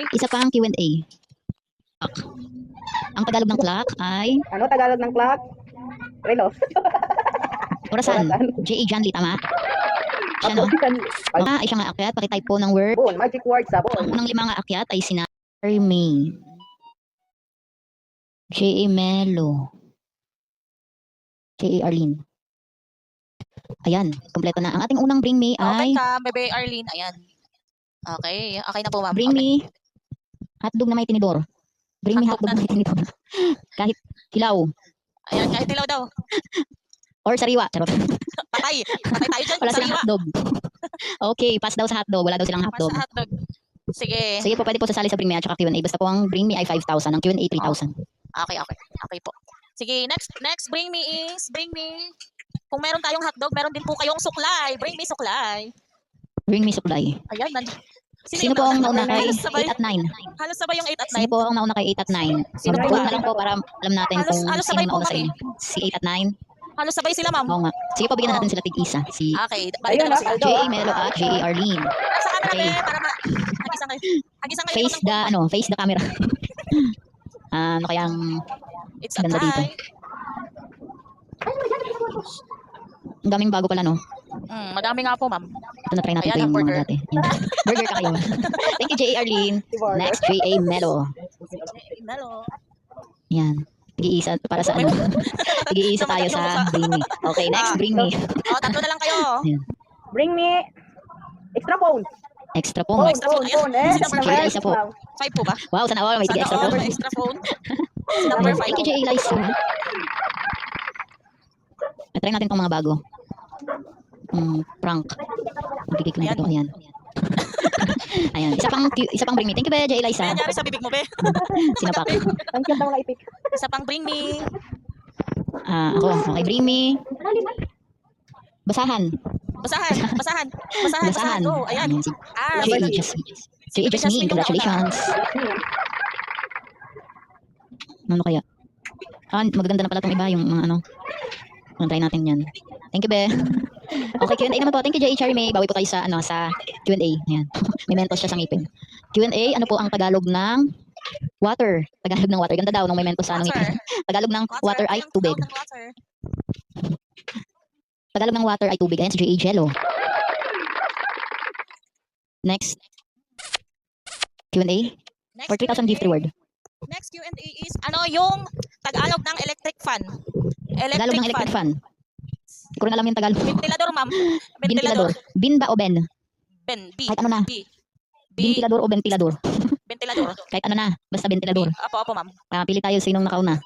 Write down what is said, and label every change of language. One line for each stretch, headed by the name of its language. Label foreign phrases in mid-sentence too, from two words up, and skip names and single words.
Filipino: Isa pang Q&A. Clock. Ang Tagalog ng clock ay Ano Tagalog ng clock? Relo. orasan. Orasan. J.A. John Lee, tama? Siya no? Ay siya nga akyat. Pakitype po ng word. Sabon. Magic word sabon. Ang unang 5 nga akyat ay sina May. J.A. Melo. J.A. Arlene. Ayan, kompleto na. Ang ating unang Bring Me Okay ay ka, Bebe Arlene. Ayan. Okay. Okay na po, ma'am. Bring Okay. Me hotdog na may tinidor. Bring Me Hotdog hotdog na may tinidor. Kahit hilaw. Ayan, kahit dilaw daw. Or sariwa. Charot. Patay. Patay tayo dyan. Wala silang Sariwa. hotdog. Okay, pass daw sa hotdog. Wala daw silang Mas hotdog. sa hotdog. Sige. Sige po, pwede po sasali sa Bring Me at saka Q&A. Basta po ang Bring Me ay 5,000. Ang Q&A 3,000. Okay, okay. Okay po. Sige,
English: next bring me.
Filipino: Kung meron tayong hotdog, meron din po kayong suklay. Bring me suklay. Bring Me supply. Ayan, nandiyan. Sino po ang nauna kay Halos sabay. 8 at 9? Halos sabay yung 8 at 9. Sino po ang nauna kay 8 at 9? Sino po Vote ba? na lang po para alam natin Halos- kung halos sino sabay po nauna sa kami. inyo. Si 8 at 9? Halos sabay sila, ma'am. Oo nga. Sige po, bigyan natin sila tig-isa. Si Okay, balik Ayun, na lang sila. Aldo. J.A. Melo at J.A. Arlene. Sa camera, Okay. para hagisan kayo. Hagisan kayo.
English: Face the, face the camera.
Filipino: Ano kayang
English: It's a
Filipino: ganda dito?
English: tie.
Filipino: Ang daming bago pala, no? Madami nga po, ma'am. Ito na try natin Ayan, ito ang yung mga burger. dati. Yan. Burger ka kayo.
English: Thank you, J.A. Arlene. Next, J.A.
Filipino: Melo. Melo. Yan. Tig-iisa para sa ano? Tig-iisa tayo sa Bring Me. Okay, next, Bring Me. Tatlo na lang kayo.
English: Bring me extra phone.
Filipino: Extra po. Phone, extra phone, phone. phone. Eh, Sino ba? Isa po. 5 po ba? Wow, sana all may Sana tig-extra all po. may extra phone. Number Ayan. 5.
English: Thank you, J.A.
Filipino: Liza. Try natin itong mga bago. Prank. Magkikik na ito. Ayan. Ayan. Isa pang Bring Me.
English: Thank you,
Filipino: J.A. Ano Liza. nangyari sa bibig mo, be? Sinapak. Ang cute ng mga ipik. Isa pang bring me. Ako. Okay, Bring Me. Basahan. Basahan. Go. Ayan. Si Number J.A. J.A. Jasmine. Congratulations. Ano kaya? Magaganda na pala itong iba. Yung mga ano. Try natin yan.
English: Thank you, be.
Filipino: Okay, Q&A naman po.
English: Thank you,
Filipino: J.A. Cherry May. Bawi po tayo sa, sa Q&A. Ayan. May mentos siya sa ngipin. Q&A, ano po ang Tagalog ng water? Tagalog ng water. Ganda daw nung may mentos sa ngipin. Tagalog ng water ay tubig. Tagalog ng water ay tubig. Ayan si J.A. Jello. Next.
English: Q&A. For 3,000 gift reward. Next Q&A is,
Filipino: ano yung Tagalog ng
English: electric fan?
Filipino: Tagalog ng
English: electric fan.
Filipino: Hindi ko rin alam yung Tagalog. Ventilador, ma'am. Ventilador. Bin ba o ben? Ben. B. Kahit ano na. B. Ventilador o ventilador? Ventilador. Kahit ano na. Basta ventilador. Apo, ma'am. Pili tayo sinong nakauna.